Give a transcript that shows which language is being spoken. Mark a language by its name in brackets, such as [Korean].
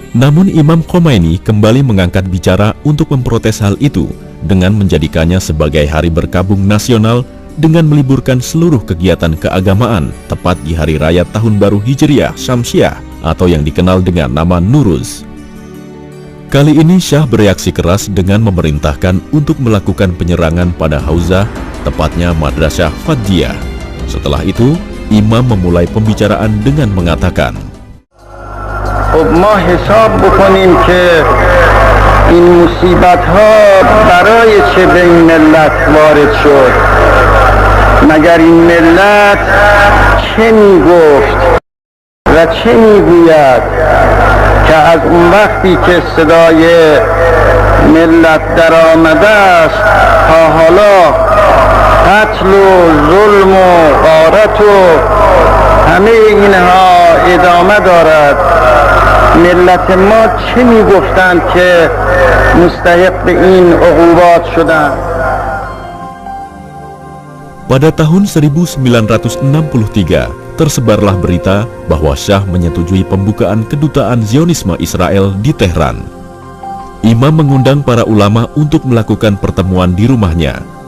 [Indonesian] Namun Imam Khomeini kembali mengangkat bicara untuk memprotes hal itu dengan menjadikannya sebagai hari berkabung nasional dengan meliburkan seluruh kegiatan keagamaan tepat di Hari Raya Tahun Baru Hijriah Syamsiah atau yang dikenal dengan nama Nuruz. Kali ini Syah bereaksi keras dengan memerintahkan untuk melakukan penyerangan pada Hauzah, tepatnya Madrasah Fadjiyah. Setelah itu, Imam memulai pembicaraan dengan mengatakan, [Persian] ما حساب بکنیم که این مصیبت ها برای چه به این ملت وارد شد، مگر این ملت چه می گفت و چه می گوید که از اون وقتی که صدای ملت در آمده است تا حالا قتل و ظلم و غارت و همه اینها ادامه دارد. ملت ما چه می گفتند که مستحق این عقوبات شدند؟ [Indonesian] Pada tahun 1963, tersebarlah berita bahwa Syah menyetujui pembukaan kedutaan Zionisme Israel di Tehran. Imam mengundang para ulama untuk melakukan pertemuan di rumahnya.